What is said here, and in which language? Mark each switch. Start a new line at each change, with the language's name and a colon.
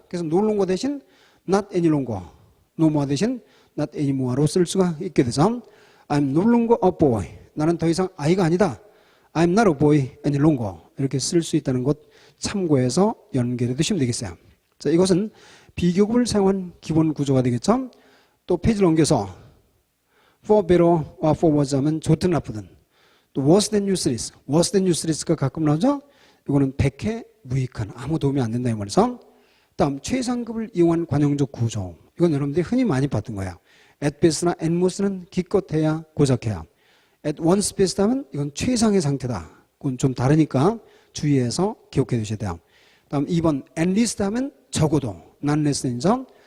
Korean: 그래서 no longer 대신 not any longer no more 대신 not any more로 쓸 수가 있게 되죠.
English: I'm no longer a boy
Korean: 나는 더 이상 아이가 아니다.
English: I'm not a boy any longer
Korean: 이렇게 쓸 수 있다는 것 참고해서 연결해 두시면 되겠어요. 자, 이것은 비교급을 사용한 기본 구조가 되겠죠. 또 페이지를 넘겨서 for better or for worse 하면 좋든 나쁘든 또 worse than useless worse than useless가 가끔 나오죠. 이거는 백해 무익한 아무 도움이 안 된다 이 말이죠. 다음 최상급을 이용한 관용적 구조 이건 여러분들이 흔히 많이 봤던 거예요. at best나 at most는 기껏해야 고작해야 at one's best 하면 이건 최상의 상태다. 그건 좀 다르니까 주의해서 기억해 두셔야 돼요. 다음 2번 at least 하면 적어도 not less than이죠.